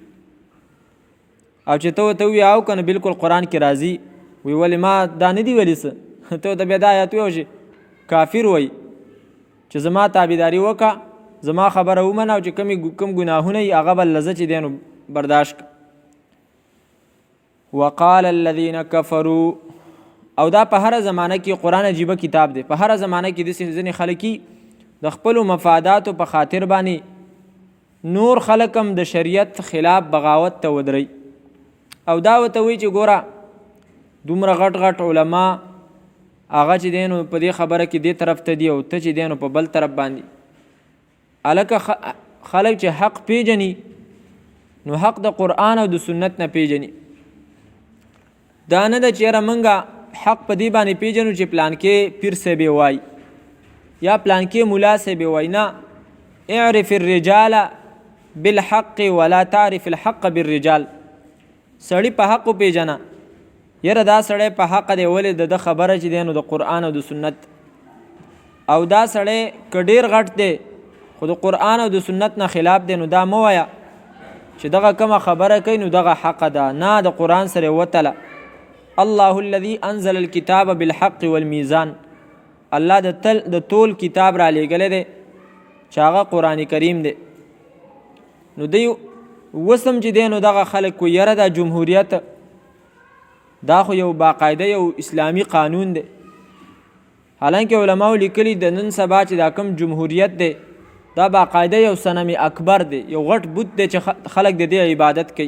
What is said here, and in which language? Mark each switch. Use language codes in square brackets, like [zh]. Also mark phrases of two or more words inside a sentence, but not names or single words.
[ps] او چې ته ورته ووایې او که نه بالکل قرآن کې راځي، وی ولې ما دا نه دي ویلي څه، ته ورته بیا دا آیات وایو چې کافر وایي چې زما تابعداري وکړه، زما خبره ومنه، او چې کوم ګناهونه یي هغه به لزه چې دی نو برداشت کړه. [ar] وقال الذين كفروا [ps] او دا په هر زمانه کې قرآن عجیبه کتاب دی. په هر زمانه کې داسې ځینې خلک د خپلو مفاداتو په خاطر باندې نور خلک هم د شریعت خلاف بغاوت ته ودرئ او دا ورته وایي چې ګوره دومره غټ غټ علما هغه چې دی نو په دې خبره کې دې طرف ته دي او ته چې دی نو په بل طرف باندې. هلکه خلک چې حق پیژني نو حق د قرآن او د سنت نه پیژني. دا نه ده چې یاره موږ حق په دې باندې پیژنو چې پلانکې پیر صاحب وایي یا پلانکې ملا صاحب وایي. نه، [ar] اعرف الرجال بالحق ولا تعرف الحق بالرجال. [ps] سړی په حق پیژنه، یاره دا سړی په حق دی ولې د خبره چې دی نو د قرآن او د سنت. او دا سړی که ډېر غټ دی خو د قرآن او د سنت نه خلاف دی نو دا مه وایه چې دغه کومه خبره کوي نو دغه حق ده. نه، د قرآن سره وتله. [ar] الله الذي انزل الكتاب بالحق والميزان. [ps] الله د ټول کتاب را لېږلی دی چې هغه قرآن کریم دی. نو دی وسم چې دی نو دغه خلک کو یره دا جمهوریت دا خو یو باقاعده یو اسلامی قانون دی. حالانکه علماو لیکلي د نن سبا چې دا کوم جمهوریت دی دا باقاعده یو [ar] صنم اکبر [ps] دی، یو غټ بت دی چې خلک د دې عبادت کوي.